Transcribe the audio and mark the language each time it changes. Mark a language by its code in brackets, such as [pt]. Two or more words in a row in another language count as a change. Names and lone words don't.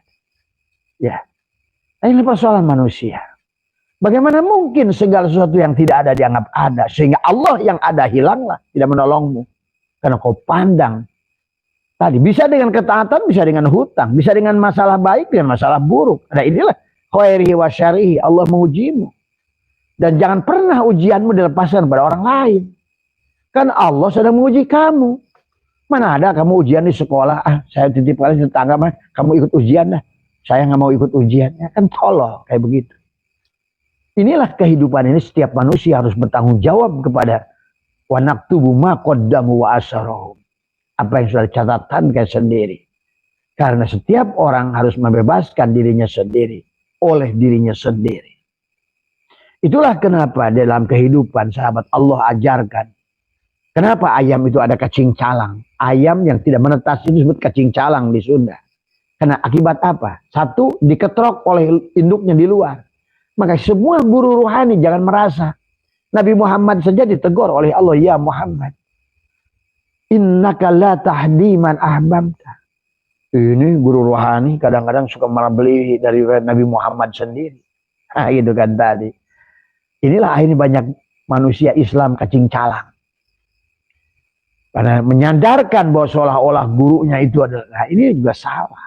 [id] Ya, nah, ini persoalan manusia. Bagaimana mungkin segala sesuatu yang tidak ada dianggap ada, sehingga Allah yang ada hilanglah, tidak menolongmu. Karena kau pandang. Tadi bisa dengan ketaatan, bisa dengan hutang, bisa dengan masalah baik, dengan masalah buruk. Nah inilah [ar] khairihi wa syarihi, [id] Allah mengujimu. Dan jangan pernah ujianmu dilepaskan pada orang lain. Kan Allah sedang menguji kamu. Mana ada kamu ujian di sekolah, saya titip kalian tetangga, kamu ikut ujian dah. Saya nggak mau ikut ujian. Ya kan tolong kayak begitu. Inilah kehidupan ini, setiap manusia harus bertanggung jawab kepada [ar] wa naktubu ma qaddamu wa asarahum. [id] Apa yang sudah dicatatkan sendiri. Karena setiap orang harus membebaskan dirinya sendiri oleh dirinya sendiri. Itulah kenapa dalam kehidupan sahabat Allah ajarkan. Kenapa ayam itu ada [su] kacing calang? [id] Ayam yang tidak menetas itu disebut [su] kacing calang [id] di Sunda. Karena akibat apa? Satu, diketrok oleh induknya di luar. Maka semua guru ruhani jangan merasa. Nabi Muhammad saja ditegur oleh Allah, [ar] ya Muhammad, innaka la tahdi man ahbabta. [id] Ini guru ruhani kadang-kadang suka malah beli dari Nabi Muhammad sendiri. Nah gitu kan tadi. Inilah akhirnya banyak manusia Islam [su] kacing calang. [id] Karena menyandarkan bahwa seolah-olah gurunya itu adalah, nah ini juga salah.